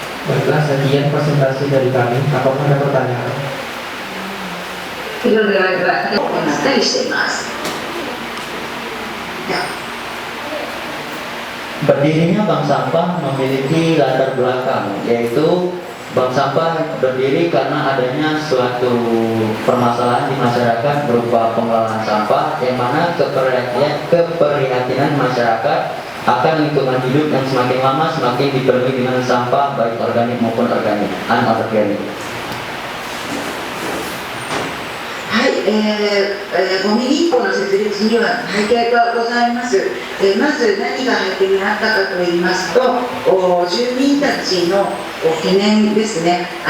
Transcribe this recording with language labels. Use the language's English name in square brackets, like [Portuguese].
[Indonesian] Baiklah, sekian presentasi dari kami. Apakah ada pertanyaan? [Japanese] いろいろなことをなったりしています。 [Indonesian] Ya. Berdirinya bank sampah memiliki latar belakang, yaitu bank sampah berdiri karena adanya suatu permasalahan di masyarakat berupa pengelolaan sampah, yang mana keprihatinan masyarakat akan lingkungan hidup yang semakin lama semakin dipenuhi dengan sampah baik organik maupun anorganik. [Japanese] はい、ゴミ銀行の設立には背景がございます。まず何が背景にあったかといいますと、住民たちの懸念ですね。